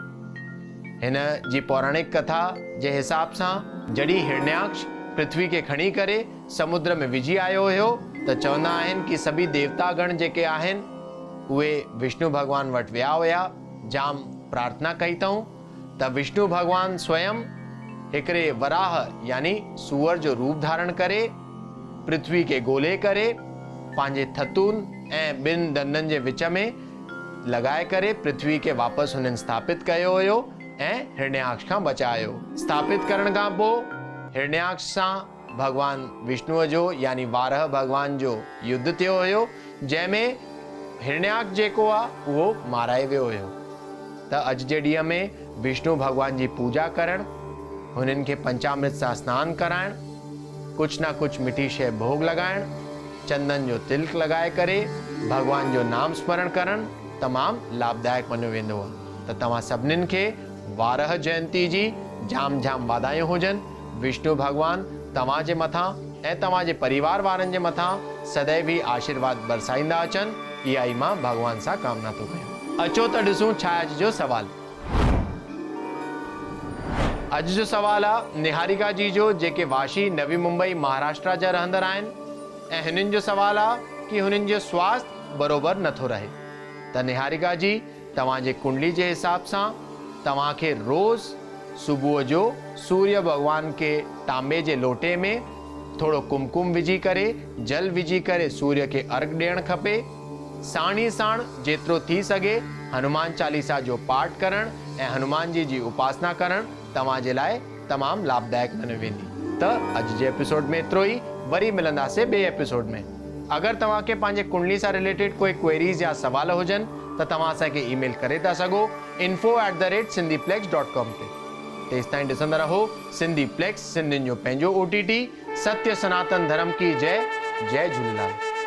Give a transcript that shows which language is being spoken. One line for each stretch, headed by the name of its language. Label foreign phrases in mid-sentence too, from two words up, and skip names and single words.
Sindhi: हिन जी पौराणिक कथा जे हिसाब सां जॾहिं हिरण्याक्ष पृथ्वी खे खणी करे समुद्र में विझी आयो हुयो त चवंदा आहिनि कि सभी देवतागण जेके आहिनि उहे विष्णु भगवान वटि विया हुया, जाम प्रार्थना कई अथऊं त विष्णु भगवान स्वयं हिकिड़े वराह यानी सूअर जो रूप धारण करे पृथ्वी के गोले करे पंहिंजे थतून ऐं 2 दंदनि जे विच में लगाए करे पृथ्वी के वापस हुननि स्थापित कयो हुयो ऐं हिरण्याक्ष खां बचायो। स्थापित करण खां पोइ हिरण्याक्ष सां भगवान विष्णुअ जो यानी वारह भगवान जो युद्ध थियो हुयो, जंहिंमें हिरण्याक्ष जेको आहे उहो माराए वियो हुयो। त अॼु जे ॾींहं में विष्णु भगवान जी पूजा करण, हुननि खे पंचामृत सां सनानु कराइण,
Hindi: कुछ ना कुछ
Sindhi: मिठी शइ भोग लगाइण, चंदन जो तिलक लगाए करे भगवान जो नाम स्मरण करण तमामु लाभदायक मञियो वेंदो आहे। त तव्हां सभिनीनि खे वारह जयंती जी जाम जाम वाधायूं हुजनि। विष्णु भगवान तव्हां जे मथां ऐं तव्हां जे परिवार वारनि जे मथां सदैव ही आशीर्वाद बरसाईंदा अचनि, इहा ई मां भगवान सां कामना थो कयां। अचो त ॾिसूं छा अॼु जो सवाल। अॼु जो सवाल आहे निहारिका जी जो, जेके वाशी नवी मुंबई महाराष्ट्र जा रहंदड़ आहिनि ऐं हिननि जो सवाल आहे कि हुननि जो स्वास्थ्य बरोबर नथो रहे। त निहारिका जी तव्हां जे कुंडली जे हिसाब सां तव्हां खे रोज़ सुबुह जो सूर्य भगवान के तांबे जे लोटे में थोड़ो कुमकुम विझी करे जल विझी करे सूर्य के अर्घ ॾियणु खपे। साण ई साण जेतिरो थी सघे हनुमान चालीसा जो पाठ करण ऐं हनुमान जी उपासना करण तव्हां जे लाइ तमामु लाभदायक मञी वेंदी। त अॼु जे एपिसोड में एतिरो ई, वरी मिलंदासीं ॿिए एपिसोड में। अगरि तव्हां खे पंहिंजे कुंडली सां रिलेटेड कोई क्वेरीज़ या सवाल हुजनि त तव्हां असांखे ईमेल करे था सघो info@sindhiplex.com ते। तेसि ताईं ॾिसंदा रहो सिंधी प्लेक्स, सिंधियुनि जो पंहिंजो OTT।
Hindi: सत्य सनातन धर्म की जय।
Sindhi: जय झूलेलाल।